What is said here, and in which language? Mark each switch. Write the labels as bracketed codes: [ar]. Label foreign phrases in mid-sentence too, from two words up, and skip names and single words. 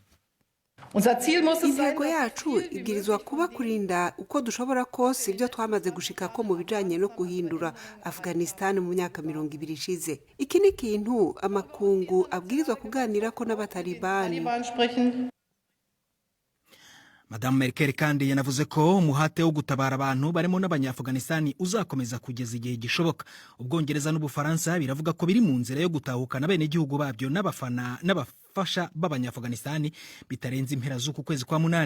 [rn] Intego yacu ibwirizwa kuba kurinda uko dushobora kose ibyo twamaze gushika ko mu bijanye no guhindura Afghanistan mu myaka 20 ishize. Iki ni kintu amakungu abwirizwa kuganira ko n'abatalibani. Madame Merkel kandi yanavuze ko umuhate wo gutabara abantu barimo n'Abanyafuganistani uzakomeza kugeza igihe gishoboka. Ubwongereza n'Ubufaransa biravuga ko biri mu nzira yo gutahukana bene igihugu babyo n'abafasha b'Abanyafuganistani bitarenze impera z'uku kwezi kwa munani.